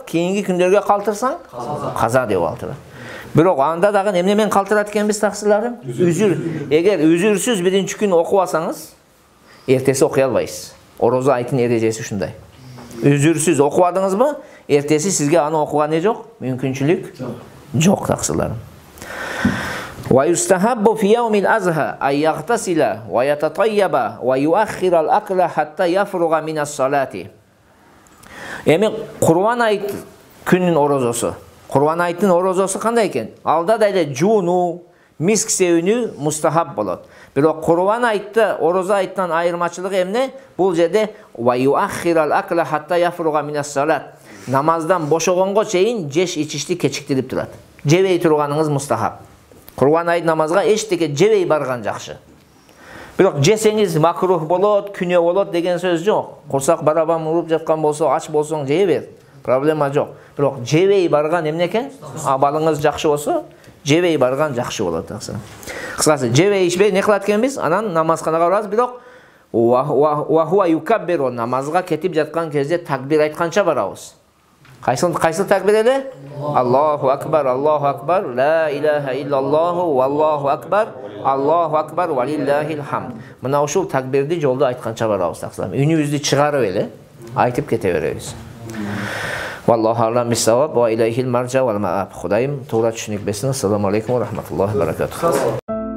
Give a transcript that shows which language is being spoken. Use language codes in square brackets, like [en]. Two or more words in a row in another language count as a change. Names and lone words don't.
[ky] Кийинки күндөргө калтырсаң каза деп аталат. Бирок анда дагы эмне менен калтырат экенбиз таксыларым? Үзүр. Эгер үзүрсүз биринчи күн окубасаңыз, эртеси окуй албайсыз. Орозо айтын эрежеси ушундай. Үзүрсүз окубадыңызбы? Эртеси сизге аны окууга не жок? Мүмкүнчүлүк жок таксыларым. [ar] ويستحب في يوم الأضحى أن يغتسل ويتطيب ويؤخر الأكل حتى يفرغ من الصلاة. [ky] Эми Курбан айт күнүнүн орозосу. Курбан айттын орозосу кандай экен? Алда да эле жуунуу, миск себүүнү мустахаб болот. Бирок Курбан айтты орозо айттан айырмачылыгы эмне? Бул жерде [ar] ويؤخر الأكل حتى يفرغ من الصلاة. [ky] Намаздан бошогонго чейин жеш ичишти кечиктирип турат. Жебей турганыңыз мустахаб. Курбан айт намазга эчтеке жебей барган жакшы. Бирок жесеңиз макрух болот, күнөө болот деген сөз жок. Курсак барабан уруп жаткан болсо, ач болсоң жей бер. Проблема жок. Бирок жебей барган эмне экен? Абалыңыз жакшы болсо, жебей барган жакшы болот таксы. Кыскасы, жебей ичпей не кылат экенбиз? Анан намазканага барабыз, бирок [ar] وهو يكبر [ky] намазга кетип жаткан кезде такбир айтканча барабыз. Кайсы такбир эле? [ar] الله أكبر، لا إله إلا الله، والله أكبر، ولله الحمد. [ky] Мына ушул такбирди жолдо айтканча барабыз таксылам. Үнүбүздү чыгарып эле айтып кете беребиз. [ar] والله أعلم بالصواب وإليه المرجع والمآب. [ky] Кудайым туура түшүнүк берсин. [ar] السلام عليكم ورحمة الله وبركاته.